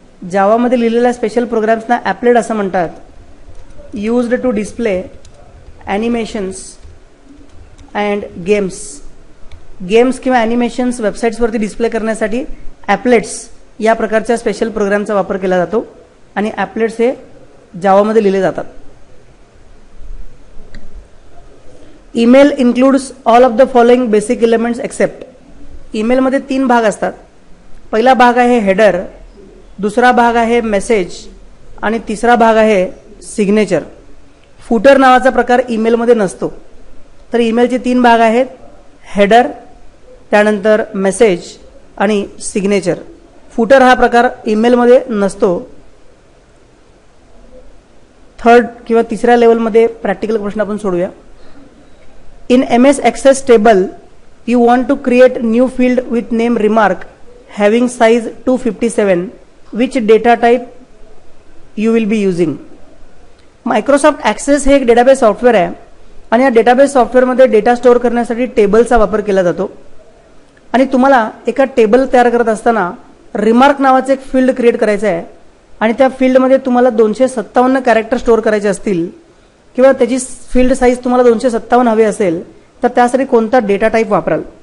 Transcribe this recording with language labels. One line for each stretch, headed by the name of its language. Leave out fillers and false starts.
Marathi: जावामध्ये लिहिलेल्या स्पेशल प्रोग्राम्सना ॲपलेट असं म्हणतात. Used to display animations and games. Games किंवा ॲनिमेशन्स वेबसाईट्सवरती डिस्प्ले करण्यासाठी ॲपलेट्स या प्रकारच्या स्पेशल प्रोग्रामचा वापर केला जातो आणि ॲपलेट्स हे जावामध्ये लिहिले जातात.
English: Email includes all of the following basic elements except.
Marathi: ईमेलमध्ये 3 भाग असतात. पहिला भाग आहे हेडर, दुसरा भाग आहे मेसेज आणि तिसरा भाग आहे सिग्नेचर. फुटर नावाचा प्रकार ईमेलमध्ये नसतो. तर ईमेलचे 3 भाग आहेत, हेडर, त्यानंतर मेसेज आणि सिग्नेचर. फुटर हा प्रकार ईमेलमध्ये नसतो. थर्ड किंवा तिसऱ्या लेवलमध्ये प्रॅक्टिकल प्रश्न आपण सोडूया.
English: In MS Access table, you want to create new field with name remark having size 257. Which data type you will be using?
Marathi: Microsoft access हे एक डेटाबेस सॉफ्टवेअर आहे आणि या डेटाबेस सॉफ्टवेअरमध्ये डेटा स्टोअर करण्यासाठी टेबलचा वापर केला जातो. आणि तुम्हाला एका टेबल तयार करत असताना रिमार्क नावाचे एक फील्ड क्रिएट करायचं आहे आणि त्या फील्डमध्ये तुम्हाला 257 कॅरेक्टर स्टोअर करायचे असतील किंवा त्याची फील्ड साईज तुम्हाला 257 हवी असेल तर त्यासाठी कोणता डेटा टाईप वापराल?